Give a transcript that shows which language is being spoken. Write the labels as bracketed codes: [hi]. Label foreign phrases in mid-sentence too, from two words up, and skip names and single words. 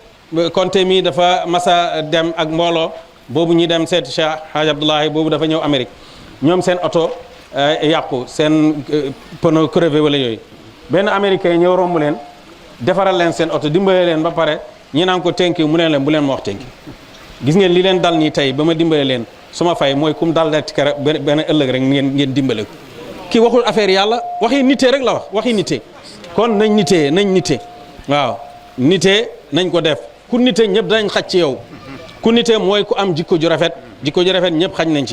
[wo] Konte mi dafa masa dem ak mbooloo boobu ñi dem seeti Cheikh Hadj Abdoulahi boobu dafa ñëw Amérique ñoom seen oto yàqu seen [fr] pneu crevé [wo] wala yooyu benn américain ñëw romb leen defaral leen seen oto dimbale leen ba pare ñi naan ko [en] thank you [wo] mu ne leen bu leen ma wax [en] thank you [wo] gis ngeen li leen dal nii tey ba ma dimbale leen su ma fay mooy kum dal ci kere benn ëllëg rek ngeen dimbale ko kii waxul affaire yàlla waxi nite rek la wax waxi nite kon nañ nite waaw nite nañ ko def ku nite ñëpp danañ xaj ci yow ku nite mooy ku am jikko ju rafet ñëpp xaj nañ